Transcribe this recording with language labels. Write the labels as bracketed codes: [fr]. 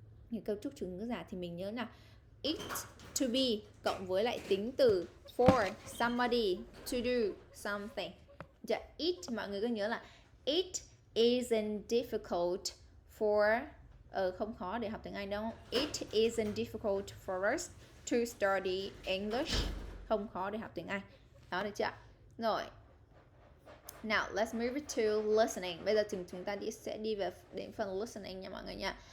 [vi] Những cấu trúc chủ ngữ giả thì mình nhớ là [en] it to be [vi] cộng với lại tính từ [en] for somebody to do something. [vi] It mọi người có nhớ là [en] it isn't difficult for [vi] không khó để học tiếng Anh đâu. [en] It isn't difficult for us to study English. [vi] Không khó để học tiếng Anh. Đó, được chưa? Rồi. [en] Now let's move to listening. [vi] Bây giờ chúng ta sẽ đi về đến phần listening nha mọi người nha.